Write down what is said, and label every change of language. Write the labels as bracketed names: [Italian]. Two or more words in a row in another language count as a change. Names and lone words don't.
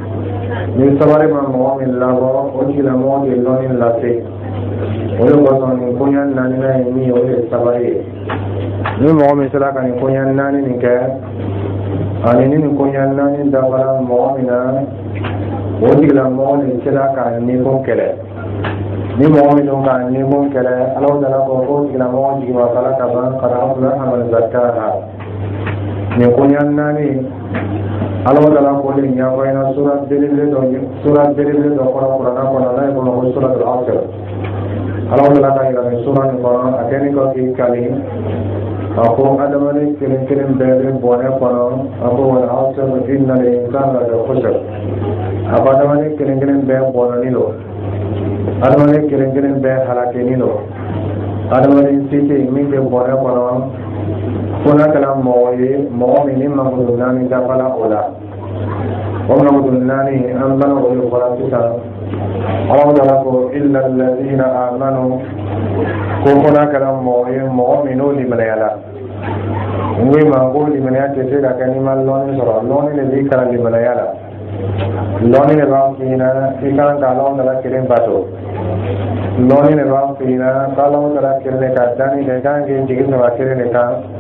[Bambara] ni sabali ma mɔgɔ min labɔ o tigilamɔgɔ tɛ lɔnni lase o de kosɔn nin koɲɛ naaninan ye min ye o de ye sabali ye ni mɔgɔ min sera ka nin koɲɛ naani nin kɛ ani ni nin koɲɛ naani dafara mɔgɔ min na o tigilamɔgɔ de sera ka nikun kɛlɛ ni mɔgɔ min don ka nikun kɛlɛ Alahu Taala ko o tigilamɔgɔ jigibakala ka ban [Arabic] قد أفلح من زكاها [Bambara] nin koɲɛ naani Alahu Taala ko de ɲɛfɔ ɲɛna sura belebele dɔ kɔnɔ kuranɛ kɔnɔ n'a ye kɔnɔ ko suratul Asr Alahu Taala ka yira nin sura nin kɔnɔ a kɛlen kɔ k'i kali a ko adamaden kelen kelen bɛɛ bɛ bɔnɛ kɔnɔ a ko [Arabic] والعصر إن الإنسان لفي خسر [Bambara] a ko adamaden kelen kelen bɛɛ bɔnɛni don adamaden kelen kelen bɛɛ halakeni don adamaden si tɛ yen min tɛ bɔnɛ kɔnɔ kuna kala mɔgɔ min ni mamudu naani dafala o la o mamudu naani an bana o de fɔra sisan Ala taala ko [Arabic] إلا الذين آمنوا [Bambara] ko kuna kala mɔgɔ min n'o limaniyala ngwe ma ko limanaya tɛ se ka kɛ ni ma lɔni sɔrɔ lɔni de b'i kala limanaya la lɔni de b'a f'i ɲɛna i kan ka Ala taala kelen bato lɔni de b'a f'i ɲɛna ka Ala taala kelen de ka danni kɛ i kan k'i jigi saba kelen de kan